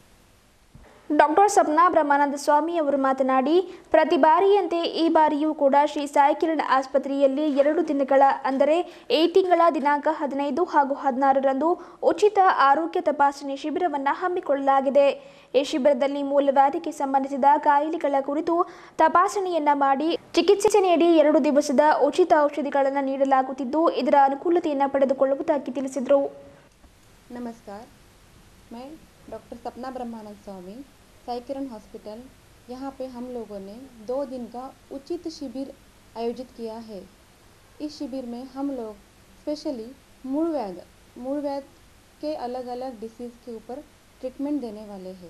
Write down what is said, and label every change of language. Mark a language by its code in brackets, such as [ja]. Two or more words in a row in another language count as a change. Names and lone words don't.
[kn] ಡಾಕ್ಟರ್ ಸಪ್ನಾ ಬ್ರಹ್ಮಾನಂದ ಸ್ವಾಮಿ ಅವರು ಮಾತನಾಡಿ, ಪ್ರತಿ ಬಾರಿಯಂತೆ ಈ ಬಾರಿಯೂ ಕೂಡ ಶ್ರೀ ಸಾಯಿ ಕಿರಣ್ ಆಸ್ಪತ್ರೆಯಲ್ಲಿ 2 ದಿನಗಳ ಅಂದರೆ ಈ ತಿಂಗಳ ದಿನಾಂಕ 15 ಹಾಗೂ 16ರಂದು ಉಚಿತ ಆರೋಗ್ಯ ತಪಾಸಣೆ ಶಿಬಿರವನ್ನು ಹಮ್ಮಿಕೊಳ್ಳಲಾಗಿದೆ. ಈ ಶಿಬಿರದಲ್ಲಿ ಮೂಲವ್ಯಾಧಿಗೆ ಸಂಬಂಧಿಸಿದ ಕಾಯಿಲೆಗಳ ಕುರಿತು ತಪಾಸಣೆಯನ್ನ ಮಾಡಿ ಚಿಕಿತ್ಸೆ ನೀಡಿ 2 ದಿವಸದ ಉಚಿತ ಔಷಧಿಗಳನ್ನು ನೀಡಲಾಗುತ್ತಿದ್ದು, ಇದರ ಅನುಕೂಲತೆಯನ್ನು ಪಡೆದುಕೊಳ್ಳುವುದಾಗಿ ತಿಳಿಸಿದರು. [hi] नमस्कार, मैं डॉक्टर सपना ब्रह्मानंद स्वामी, साई किरण हॉस्पिटल। यहाँ पे हम लोगों ने 2 दिन का उचित शिविर आयोजित किया है। इस शिविर में हम लोग स्पेशली मूलव्याध के अलग अलग डिसीज़ के ऊपर ट्रीटमेंट देने वाले हैं।